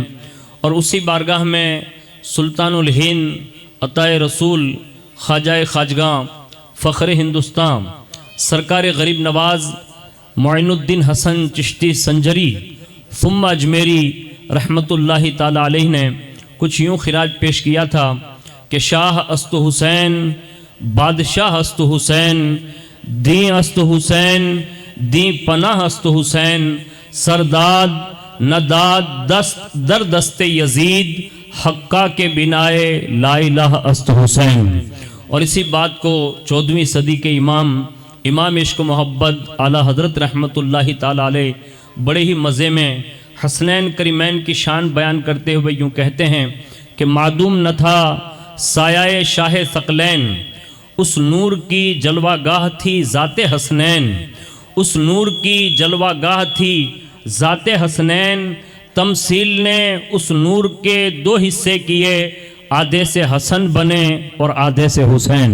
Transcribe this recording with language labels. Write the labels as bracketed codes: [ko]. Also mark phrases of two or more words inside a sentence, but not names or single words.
[ur] اور اسی بارگاہ میں سلطان الہند عطائے رسول خواجہ خواجگاں فخر ہندوستان سرکار غریب نواز معین الدین حسن چشتی سنجری ثم اجمیری [ar] رحمۃ اللہ تعالی علیہ [ur] نے کچھ یوں خراج پیش کیا تھا کہ [fa] شاہ است حسین، بادشاہ است حسین، [ur] دین است حسین، دین پناہ است حسین، سرداد نداد دست در دست یزید، حقہ کے بنائے لا الہ است حسین۔ اور اسی بات کو 14ویں صدی کے امام عشق و محبت اعلیٰ حضرت [ar] رحمۃ اللہ تعالی علیہ [ur] بڑے ہی مزے میں حسنین کریمین کی شان بیان کرتے ہوئے یوں کہتے ہیں کہ معدوم نہ تھا سایہ شاہ ثقلین، اس نور کی جلوہ گاہ تھی ذات حسنین، اس نور کی جلوہ گاہ تھی ذات حسنین، تمثیل نے اس نور کے 2 حصے کیے، آدھے سے حسن بنے اور آدھے سے حسین۔